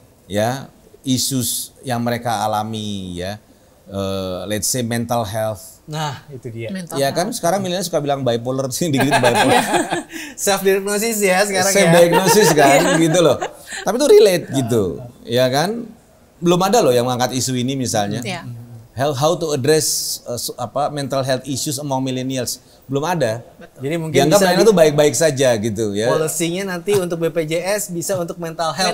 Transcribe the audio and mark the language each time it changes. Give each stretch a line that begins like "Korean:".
Indonesian: Ya, isus yang mereka alami ya.
English: Let's say mental health.
Indonesian: Nah, itu dia.
English: Mental
Indonesian: Ya kan sekarang milenial suka bilang bipolar sih, dikit bipolar. Self diagnosis ya sekarang
English: Self
Indonesian: ya. diagnosis kan gitu loh. Tapi itu relate gitu. Ya kan? Belum ada loh yang mengangkat isu ini misalnya. Iya.
English: How to address mental health issues among millennials.
Indonesian: Belum ada. Jadi mungkin Dianggap bisa milenial itu baik-baik saja gitu ya. policy-nya nanti untuk BPJS bisa untuk mental health